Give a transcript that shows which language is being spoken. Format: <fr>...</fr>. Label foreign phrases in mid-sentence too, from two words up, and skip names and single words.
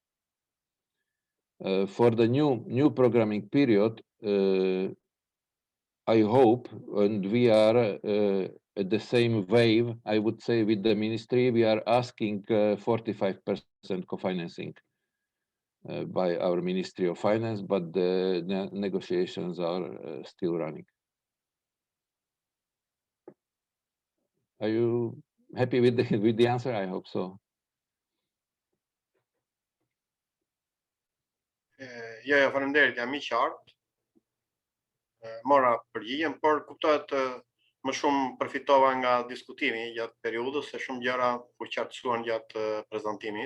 <en>For the new programming period, I hope, and we are at the same wave, I would say, with the ministry, we are asking 45% co-financing by our Ministry of Finance, but the negotiations are still running. Are you happy with the answer? I hope so.</en> <sq>Ja, faleminderit, jam I qartë. Mora përgjigjen, por kuptohet më shumë përfitova nga diskutimi gjatë periudhës, se shumë gjëra u qartësuan gjatë prezantimit.</sq>